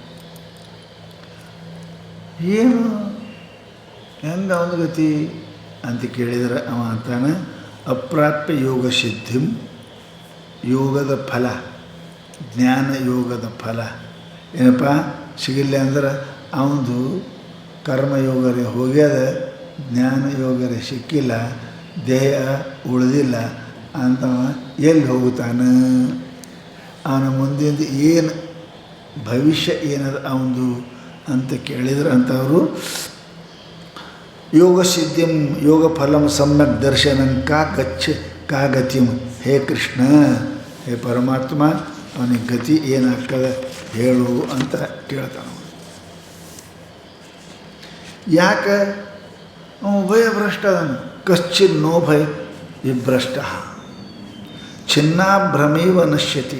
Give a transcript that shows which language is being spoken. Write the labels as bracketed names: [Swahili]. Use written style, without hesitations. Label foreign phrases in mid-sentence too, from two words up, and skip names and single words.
[Kannada] ಏನು ಹೆಂಗೆ ಅವನ ಗತಿ ಅಂತ ಕೇಳಿದರೆ ಅವ ಅಂತಾನೆ, [Sanskrit] ಅಪ್ರಾಪ್ಯ ಯೋಗ ಸಿದ್ಧಿಂ, [Kannada] ಯೋಗದ ಫಲ, ಜ್ಞಾನ ಯೋಗದ ಫಲ ಏನಪ್ಪ ಸಿಗಿಲ್ಲ ಅಂದ್ರೆ ಅವನದು ಕರ್ಮಯೋಗರೇ ಹೋಗ್ಯದ, ಜ್ಞಾನ ಯೋಗರೇ ಸಿಕ್ಕಿಲ್ಲ, ದೇಹ ಉಳಿದಿಲ್ಲ ಅಂತ ಎಲ್ಲಿ ಹೋಗುತ್ತಾನೆ? ಅವನ ಮುಂದಿಂದ ಏನು ಭವಿಷ್ಯ ಏನದ ಅವನದು ಅಂತ ಕೇಳಿದ್ರೆ ಅಂಥವರು [Sanskrit] ಯೋಗ ಸಿದ್ಧಿಂ ಯೋಗ ಫಲಂ ಸಮ್ಯಕ್ ದರ್ಶನಂ ಕಾ ಗತಿಂ. [Kannada] ಹೇ ಕೃಷ್ಣ, ಹೇ ಪರಮಾತ್ಮ, ಅವನಿಗೆ ಗತಿ ಏನಾಗ್ತದೆ ಹೇಳು ಅಂತ ಕೇಳ್ತಾನ. ಯಾಕೆ? ಅವನು ಉಭಯ ಭ್ರಷ್ಟ ಅದನ್ನು. [Sanskrit] ಕಶ್ಚಿನ್ ನೋ ಭಯ ವಿಭ್ರಷ್ಟ ಚಿನ್ನಾಭ್ರಮೇವ ನಶ್ಯತಿ.